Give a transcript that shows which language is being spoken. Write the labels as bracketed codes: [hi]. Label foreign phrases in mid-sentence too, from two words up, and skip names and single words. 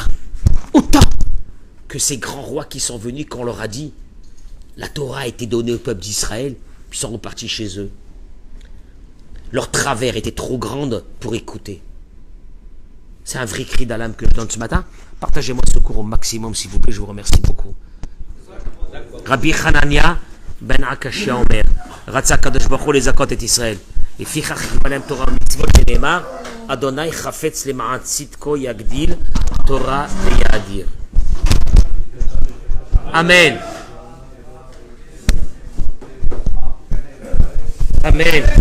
[fr] Autant que ces grands rois qui sont venus quand on leur a dit la Torah a été donnée au peuple d'Israël, puis sont repartis chez eux. Leur travers était trop grande pour écouter. C'est un vrai cri d'âme que je donne ce matin. Partagez-moi ce cours au maximum, s'il vous plaît, je vous remercie beaucoup. [he] רבי חנניא בן עקשיא אומר, רצה הקדוש ברוך הוא לזכות את ישראל. לפיכך חיבה להם תורה ומצוות שנאמר, אדוני חפץ למען צדקו יגדיל תורה ויאדיר. אמן. אמן.